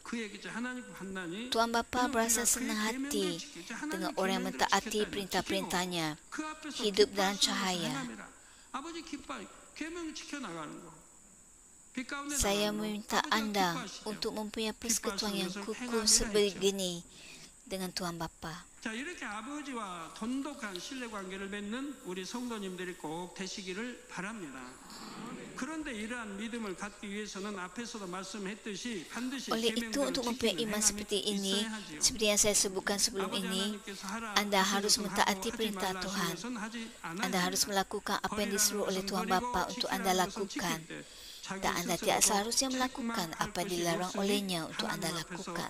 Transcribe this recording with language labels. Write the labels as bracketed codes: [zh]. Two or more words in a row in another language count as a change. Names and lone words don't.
[ms] Tuhan Bapa berasa senang hati dengan orang yang mentaati perintah-perintahnya, hidup dalam cahaya. Saya meminta anda untuk mempunyai persekutuan yang kukuh sebegini dengan Tuhan Bapa. [ko] 자, 이렇게 아버지와 돈독한 신뢰 관계를 맺는 우리 성도님들이 꼭 되시기를 바랍니다. 그런데 이러한 믿음을 갖기 위해서는 앞에서도 말씀했듯이 반드시 [ms] Oleh itu, untuk mempunyai iman seperti ini, seperti yang saya sebutkan sebelum ini, anda harus mentaati perintah Tuhan. Anda harus melakukan apa yang disuruh oleh Tuhan Bapa untuk anda lakukan. dan anda tidak seharusnya melakukan apa yang dilarang olehnya untuk anda lakukan.